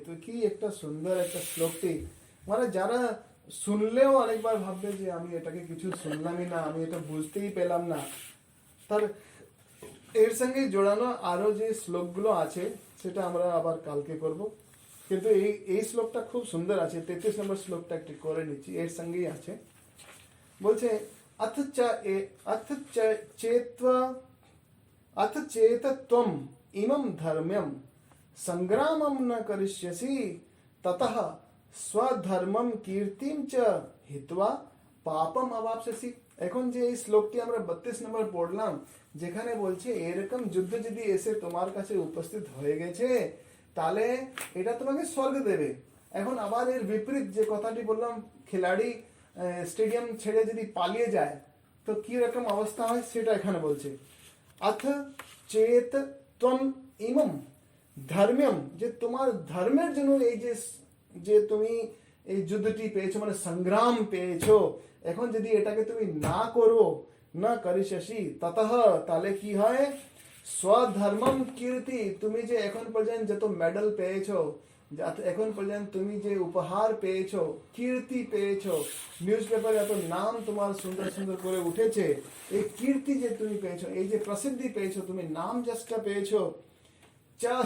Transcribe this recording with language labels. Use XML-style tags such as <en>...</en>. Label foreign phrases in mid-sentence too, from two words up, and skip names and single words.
<bn>কি একটা সুন্দর একটা শ্লোকটি, মানে যারা শুনলেও অনেকবার ভাববে যে আমি এটাকে কিছু শুনলামই না, আমি এটা বুঝতেই পেলাম না। তার এর সঙ্গে জোড়ানো আরো যে শ্লোকগুলো আছে সেটা আমরা আবার কালকে করব, কিন্তু এই শ্লোকটা খুব সুন্দর আছে। 33 নম্বর শ্লোকটা একটু করে নিচ্ছি, এর সঙ্গেই আছে।</bn> <sa>বলছে अथ चेत त्वम इमं धर्म्यम संग्रामम न करिष्यसि ततः स्वधर्मम कीर्तिम च हित्वा পাপম অবাপসি।</sa> <bn>এখন যে এই শ্লোকটি আমরা 32 নম্বর পড়লাম, যেখানে বলছে এরকম যুদ্ধ যদি এসে তোমার কাছে উপস্থিত হয়ে গেছে তাহলে এটা তোমাকে স্বর্গ দেবে। এখন আবার এর বিপরীত যে কথাটি বললাম, খিলাড়ি স্টেডিয়াম ছেড়ে যদি পালিয়ে যায় তো কি রকম অবস্থা হয় সেটা এখানে বলছে।</bn> <sa>अथ चेत त्वम इमम ধর্ম্যম,</sa> <bn>যে তোমার ধর্মের জন্য এই যে তুমি এই যুদ্ধটি পেয়েছো, মানে সংগ্রাম পেয়েছো, এখন যদি এটাকে তুমি না করো, না</bn> <sa>করিষ্যসি ততঃ,</sa> <bn>তাহলে কি হয়?</bn> <sa>স্বধর্মম কীর্তি,</sa> <bn>তুমি যে এখন পর্যন্ত যত মেডেল পেয়েছো, এখন পর্যন্ত তুমি যে উপহার পেয়েছো, কীর্তি পেয়েছো, নিউজ পেপারে এত নাম তোমার সুন্দর সুন্দর করে উঠেছে, এই কীর্তি যে তুমি পেয়েছো, এই যে প্রসিদ্ধি পেয়েছো, তুমি নাম যশটা পেয়েছো, চ</bn>